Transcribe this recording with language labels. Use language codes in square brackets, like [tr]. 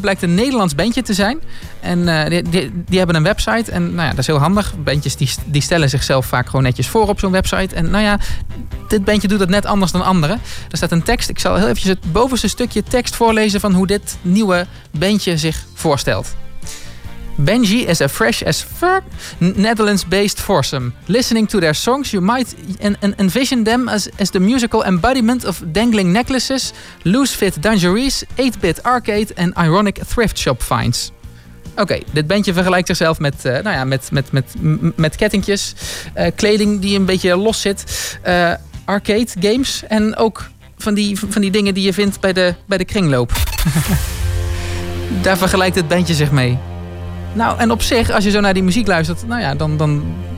[nl] Het blijkt een Nederlands bandje te zijn. En die hebben een website. En nou ja, dat is heel handig. Bandjes die stellen zichzelf vaak gewoon netjes voor op zo'n website. En nou ja, dit bandje doet het net anders dan anderen. Er staat een tekst. Ik zal heel eventjes het bovenste stukje tekst voorlezen van hoe dit nieuwe bandje zich voorstelt. [en] Benji is a fresh as fuck Netherlands-based foursome. Listening to their songs, you might envision them as the musical embodiment of dangling necklaces, loose-fit dungarees, 8-bit arcade and ironic thrift shop finds. [nl] Oké, dit bandje vergelijkt zichzelf met, nou ja, met kettingjes, kleding die een beetje los zit, arcade games en ook van die dingen die je vindt bij de kringloop. Daar vergelijkt het bandje zich mee. Nou, en op zich, als je zo naar die muziek luistert, nou ja, dan...